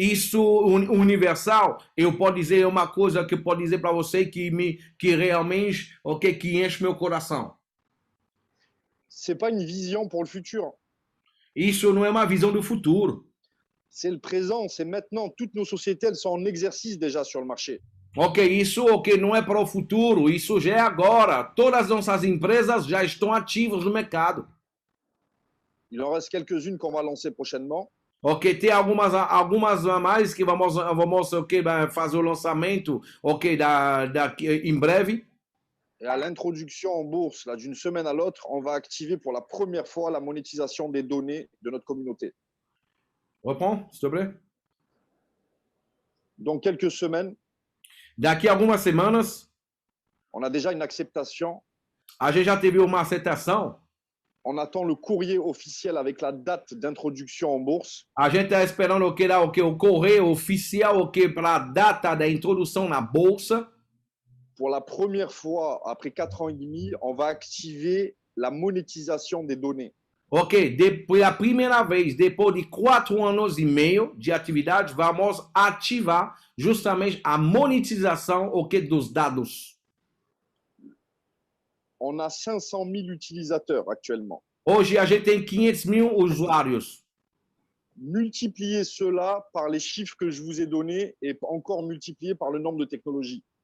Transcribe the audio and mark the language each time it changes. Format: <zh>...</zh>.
<pt>Isso universal, eu posso dizer uma coisa que eu posso dizer para você que realmente, ok, que enche meu coração.</pt> <fr>C'est pas une vision pour le futur.</fr> <pt>Isso não é uma visão do futuro.</pt> <fr>C'est le présent, c'est maintenant. Toutes nos sociétés, elles sont en exercice déjà sur le marché.</fr> <pt>Ok, isso não é para o futuro, isso já é agora. Todas as nossas empresas já estão ativas no mercado.</pt> <fr>Il en reste quelques-unes qu'on va lancer prochainement.</fr> <pt>Ok, tem algumas a mais que vamos fazer o lançamento, ok, em breve.</pt> <fr>Et à l'introduction en bourse, là, d'une semaine à l'autre, on va activer pour la première fois la monétisation des données de notre communauté. Reprends, s'il te plaît. Donc, quelques semaines,</fr> <pt>Daqui a algumas semanas,</pt> <fr>on a déjà une acceptation.</fr> <pt>a gente já teve uma aceitação.</pt> <fr>On attend le courrier officiel avec la date d'introduction en bourse.</fr> <pt>A gente está esperando o correio oficial para a data da introdução na bolsa.</pt> <fr>Pour la première fois, après 4 ans et demi, on va activer la monétisation des données.</fr> <pt>Ok, pela primeira vez, depois de 4 anos e meio de atividade, vamos ativar justamente a monetização dos dados.</pt> <fr>On a 500 000 utilisateurs actuellement.</fr> <pt>Hoje a gente tem 500 mil usuários.</pt> <fr>Multipliez cela par les chiffres que je vous ai donnés et encore multiplié par le nombre de technologies.</fr>